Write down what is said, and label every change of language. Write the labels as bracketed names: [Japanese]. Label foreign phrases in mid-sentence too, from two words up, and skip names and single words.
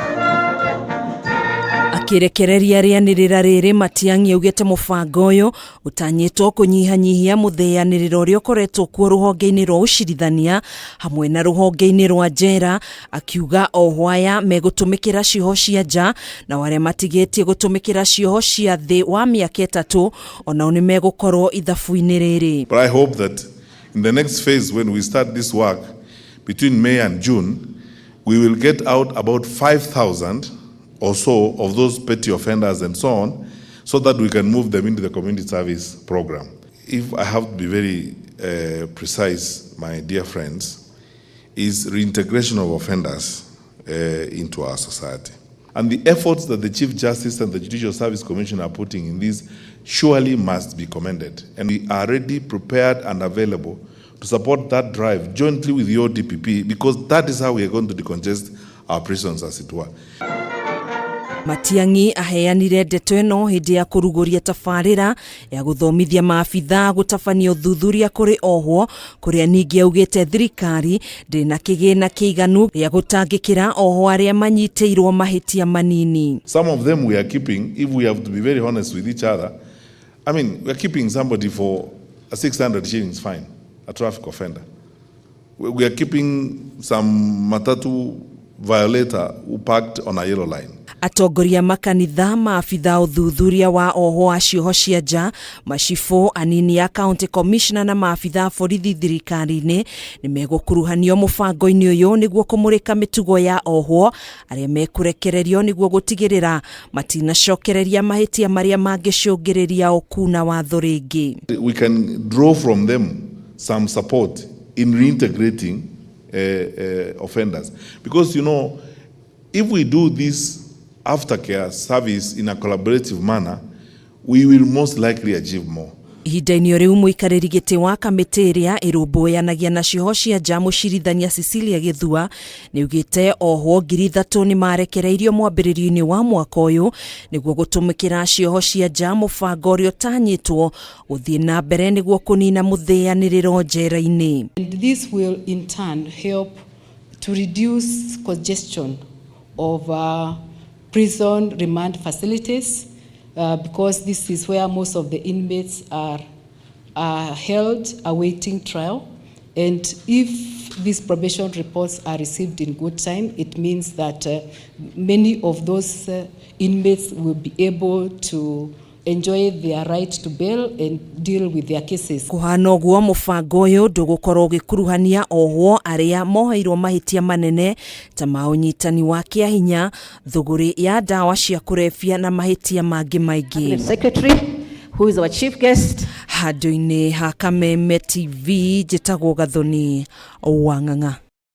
[Kikuyu] Akirekereria rianirira riri Matiangi augite mubango uyu utanyitwo kunyihanyihia muthianiriro uria ukoretwo kuo ruhonge-ini rwa ucirithania hamwe na ruhonge-ini rwa njera, akiuga Ohwo aya megutumikira cioho cia nja na waria matigitie gutumikira cioho cia thi wa miaka 3 onao nimegukorwo ithabu-ini riri. [English] But I hope that in the next phase, when we start this work between May and June, we will get out about 5,000 or so of those petty offenders and so on, so that we can move them into the community service program. If I have to be very precise, my dear friends, is reintegration of offenders into our society. And the efforts that the Chief Justice and the Judicial Service Commission are putting in this surely must be commended. And we are ready, prepared and available to support that drive jointly with the ODPP, because that is how we are going to decongest our prisons, as it were. [Kikuyu] Matiangi aheanire ndeto eno hindi ya kuruguria tabarira ya guthomithia maabithaa gutabania uthuthuria kuri Ohwo, kuria ningi augite thirikari ndina kigina kiiganu ya gutangikira Ohwo aria manyitirwo mahitia manini. [English] Some of them we are keeping, if we have to be very honest with each other. I mean, we are keeping somebody for a 600 shillings fine, a traffic offender. We are keeping some matatu violator who parked on a yellow line. [Kikuyu] Atongoria makanitha, maabithaa uthuthuria wa Ohwo acioho cia nja, macifo, anini ya [English] county commissioner [Kikuyu] na maabithaa borithi thirikari-ini nimegukuruhanio mubango-ini uyu niguo kumurika mitugo ya Ohwo aria mekurekererio niguo gutigirira matinacokereria mahitia maria mangicungiriria ukuna watho ringi. [English] We can draw from them some support in reintegrating offenders, because you know, if we do this aftercare service in a collaborative manner, we will most likely achieve more. [Kikuyu] Ihinda-ini riu muikariri giti wa kamiti iria irumbuianagia na cioho cia nja mucirithania Cecilia Githua niugite Ohwo ngiri 3 ni marekereirio mwambiririo-ini wa mwaka uyu niguo gutumikira cioho cia nja mubango uria utanyitwo guthii na mbere niguo kunina muthianiriro njera-ini. [English] This will in turn help to reduce congestion of prison remand facilities, because this is where most of the inmates are held awaiting trial. And if these probation reports are received in good time, it means that many of those inmates will be able to enjoy their right to bail and deal with their cases. [Kikuyu] Kuhana uguo mubango uyu ndugukorwo gikuruhania Ohwo aria moheirwo mahitia manene ta maunyitani wa kiahinya, thuguri ya dawa cia kurebia na mahitia mangi maingi. [English] Secretary, who is our chief guest. [Kikuyu] Handu-ini ha Kameme TV, njitagwo Gathoni Wang'ang'a.